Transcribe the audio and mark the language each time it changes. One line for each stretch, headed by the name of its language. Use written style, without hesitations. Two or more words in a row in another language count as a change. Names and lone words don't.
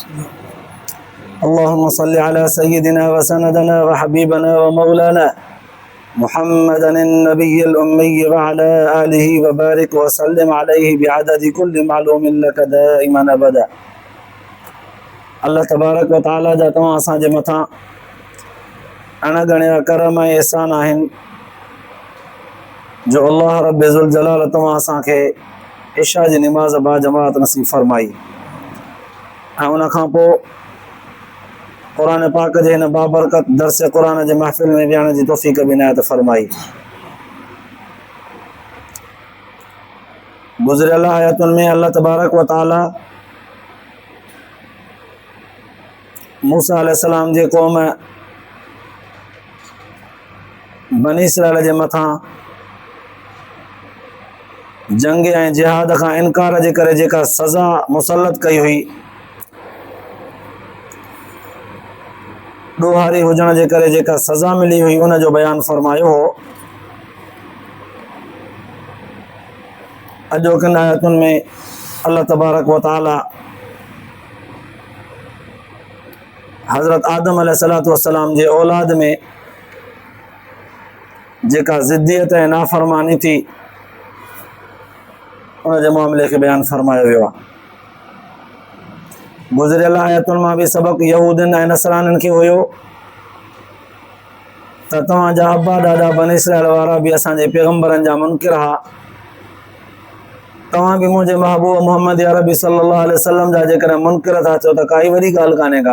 Arabic: اللهم صل على سيدنا وسندنا وحبيبنا ومولانا محمد النبي الأمي وعلى آله وبارك وسلم عليه بعدد كل معلوم لك دائما أبدا.
Sindhi: اللہ تبارک و تعالی جا تمام اساں جے مٿاں अणगणिया करम ऐं एहसान आहिनि जो अल्लाह रब ज़ुल जलाल तव्हां असांखे इशा जी निमाज़ बा जमात नसीब फरमाई ऐं उन खां पोइ क़ुर पाक जे हिन बाबरकत दर्स क़ुर जे महफ़िल में विहण जी तौफ़ीक़ बि इनायत फरमाई। गुज़िरियल आयतुनि में अल्लाह तबारक व तआला मूसा अलैहिस्सलाम जे क़ौम बनी इसराइल जे मथां जंग ऐं जिहाद खां इनकार जे करे जेका सज़ा मुसलत कई हुई, ॾोहारी हुजण जे करे जेका सज़ा मिली हुई, उन जो बयानु फरमायो हो। अॼोकिन आयतुनि में अल्लाह तबारक व तआला हज़रत आदम
Arabic: عليه الصلاة والسلام
Sindhi: जे औलाद में जेका ज़िद्दियत ऐं नाफ़रमानी थी उन जे मामले खे बयानु फरमायो वियो आहे। गुज़िरियल आयतुनि मां बि सबक़ यहूदियुनि ऐं नसरानियुनि खे हुयो त तव्हांजा अब्बा ॾाॾा बनी इसराइल वारा बि असांजे पैगम्बरनि जा मुनकिर हुआ, तव्हां बि मुंहिंजे महबूब मोहम्मद अरबी
Arabic: صلى الله عليه وسلم
Sindhi: जा जेकॾहिं मुनकिर था चओ त काई वॾी ॻाल्हि कान्हे का।